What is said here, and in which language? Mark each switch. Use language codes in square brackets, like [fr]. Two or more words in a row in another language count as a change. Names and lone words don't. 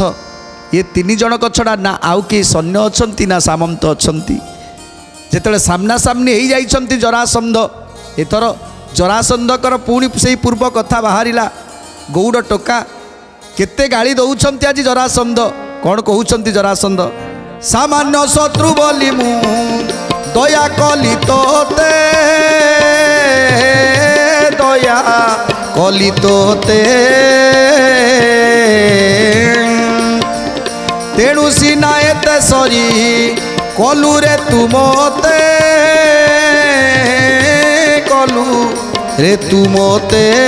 [or] ଏ 3 ଜଣଙ୍କ ଛଡ଼ା ନା ଆଉ କିଏ ସୈନ୍ୟ ଅଛନ୍ତି ନା ସାମନ୍ତ ଅଛନ୍ତି। ଯେତେବେଳେ ସାମ୍ନା ସାମ୍ନି ହେଇଯାଇଛନ୍ତି ଜରାସନ୍ଧ, ଏଥର ଜରାସନ୍ଧଙ୍କର ପୁଣି ସେଇ ପୂର୍ବ କଥା ବାହାରିଲା। ଗୌଡ଼ ଟୋକା କେତେ ଗାଳି ଦେଉଛନ୍ତି ଆଜି ଜରାସନ୍ଧ। କ'ଣ କହୁଛନ୍ତି ଜରାସନ୍ଧ, ସାମାନ୍ୟ ଶତ୍ରୁ ବଳି ମୁ ଦୟା କଲି ତୋତେ ଦୟା କଲି ତୋତେ ତେଣୁ ସିନା ଏତେ ସରି କଲୁ ରେ ତୁ ମତେ କଲୁ ରେ ତୁ ମତେ